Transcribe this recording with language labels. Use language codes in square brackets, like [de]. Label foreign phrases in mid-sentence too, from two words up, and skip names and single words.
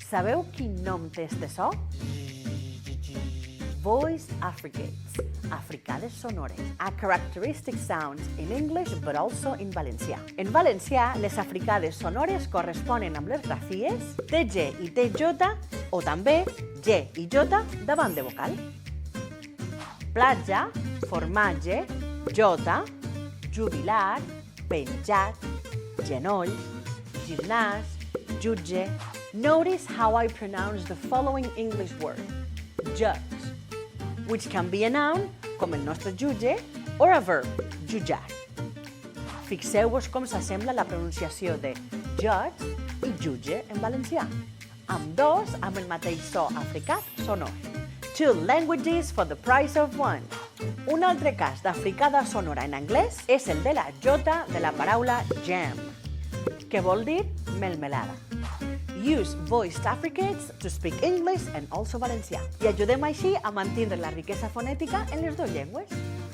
[ca] Sabeu quin nom té este so? [en] Voiced affricates, [ca] africades sonores, [en] a characteristic sounds in English but also in valencià. [ca] En valencià, les africades sonores corresponen amb les grafies TG i TJ o també G i J davant de vocal. Platja, formatge, jota, jubilat, penjat, genoll, gimnàs, jutge. [en] Notice how I pronounce the following English word, judge, which can be a noun, [ca] com el nostre jutge, [en] or a verb, [ca] jutjar. Fixeu-vos com s'assembla la pronunciació de judge i jutge en valencià. Ambdós amb el mateix so africà sonor. [en] Two languages for the price of one. [ca] Un altre cas d'africada sonora en anglès és el de la jota de la paraula jam, que vol dir melmelada. [en] Use voiced affricates to speak English and also valencià. [ca] I ajudem així a mantenir la riquesa fonètica en les dues llengües.